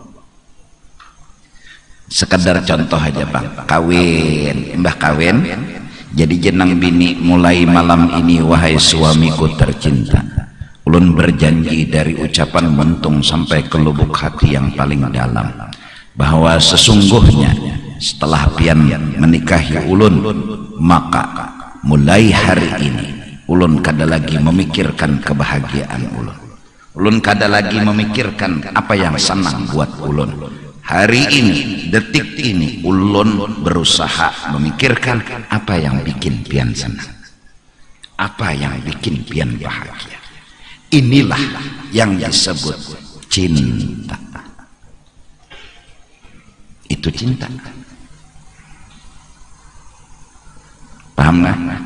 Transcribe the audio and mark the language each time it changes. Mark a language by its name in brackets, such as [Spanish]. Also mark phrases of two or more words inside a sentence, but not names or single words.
[Banjar] Sekedar contoh aja bang, mbah kawin, jadi jenang bini mulai malam ini wahai suamiku tercinta, ulun berjanji dari ucapan mentung sampai ke lubuk hati yang paling dalam, bahwa sesungguhnya setelah pian menikahi ulun, maka mulai hari ini ulun kada lagi memikirkan kebahagiaan ulun. Ulun kada lagi memikirkan apa yang senang buat ulun. Hari ini, detik ini, ulun berusaha memikirkan apa yang bikin pian senang, apa yang bikin pian bahagia. [Indonesian] Inilah yang disebut cinta. Itu cinta. Paham nggak?